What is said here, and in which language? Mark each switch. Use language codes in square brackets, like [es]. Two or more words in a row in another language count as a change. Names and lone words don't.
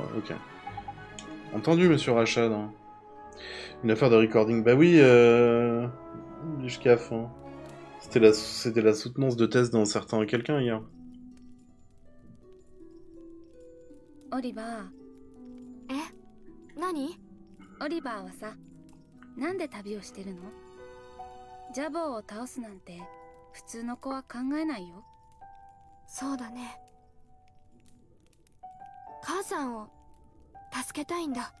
[fr] Hein. Ok. Entendu, monsieur Rachad. Hein. Une affaire de recording. Bah oui, du SCAF. Hein. C'était la soutenance de thèse d'un certain quelqu'un hier. Oliver. [ja] 何？ Oliver はさ、なんで旅をしてるの？ジャボーを倒すなんて普通の子は考えないよ。そうだね。母さんを助けたいんだ。